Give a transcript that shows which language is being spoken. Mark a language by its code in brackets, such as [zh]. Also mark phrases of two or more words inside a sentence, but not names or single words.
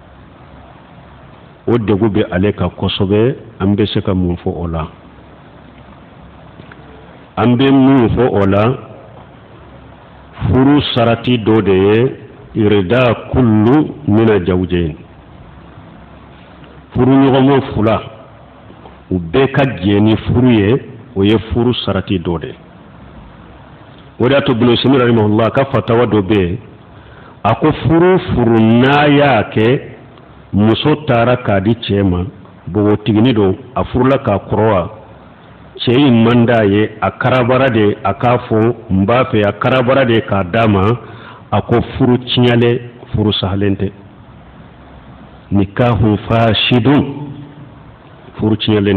[bm] o degun bɛ ale kan kosɛbɛ an bɛ se ka mun fɔ o la an bɛ mun fɔ o la furu sarati dɔ de ye [ar] إرادة كل من الزوجين [bm] furu ɲɔgɔnma fila u bɛɛ ka jɛ ni furu ye o ye furu sarati dɔ de o de y'a to Ibn Usaymin rahimahullah ka fatawa dɔ bɛ yen a ko furu n'a y'a kɛ muso taara k'a di cɛ ma bogotigini don a furula k'a kɔrɔ wa cɛ in man d'a ye a karabara de a k'a fɔ n b'a fɛ a karabara de k'a d'a ma a ko furu tiɲɛlen furu sahalen tɛ [ar] نكاح فاسد [bm] furu tiɲɛlen